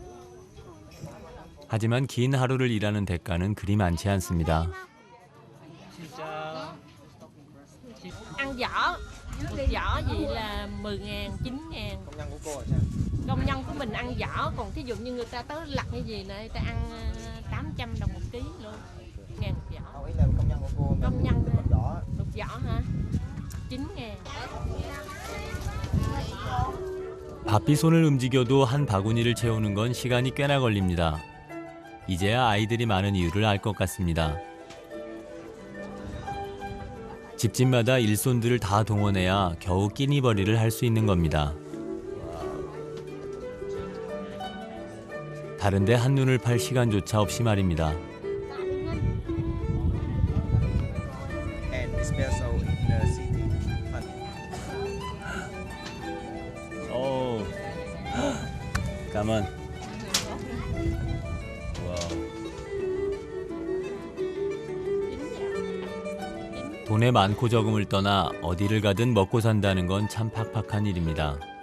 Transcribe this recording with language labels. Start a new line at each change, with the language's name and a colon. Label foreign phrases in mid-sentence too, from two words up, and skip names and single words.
Korean: 하지만 긴 하루를 일하는 대가는 그리 많지 않습니다.
Vietnamese: Ăn giỏ, một giỏ vậy là 10.000, 9.000. Công nhân của cô là sao? Công nhân của mình ăn giỏ, còn thí dụ như người ta tới lặt hay gì là người ta ăn 800 đồng một ký luôn. 1.000 một giỏ. Ý là công nhân của cô. Công nhân một giỏ. Một giỏ hả? 9.000.
Korean: 바삐 손을 움직여도 한 바구니를 채우는 건 시간이 꽤나 걸립니다. 이제야 아이들이 많은 이유를 알 것 같습니다. 집집마다 일손들을 다 동원해야 겨우 끼니벌이를 할 수 있는 겁니다. 다른데 한눈을 팔 시간조차 없이 말입니다.
English: And espresso in the city.
Korean: 오, 가만. 돈의 많고 적음을 떠나 어디를 가든 먹고 산다는 건 참 팍팍한 일입니다.